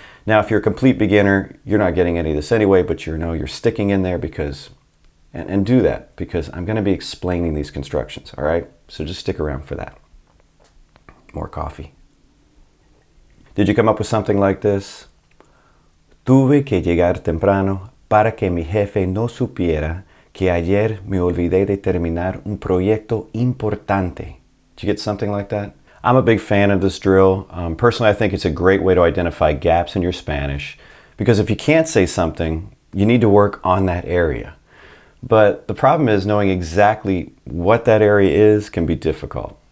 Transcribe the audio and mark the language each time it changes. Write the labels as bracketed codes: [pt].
[en] Now, if you're a complete beginner, you're not getting any of this anyway, but you're sticking in there because, and do that, because I'm going to be explaining these constructions, all right? So just stick around for that. More coffee. Did you come up with something like this? [es] Tuve que llegar temprano para que mi jefe no supiera que ayer me olvidé de terminar un proyecto importante. [en] Did you get something like that? I'm a big fan of this drill. Personally, I think it's a great way to identify gaps in your Spanish because if you can't say something, you need to work on that area. But the problem is knowing exactly what that area is can be difficult.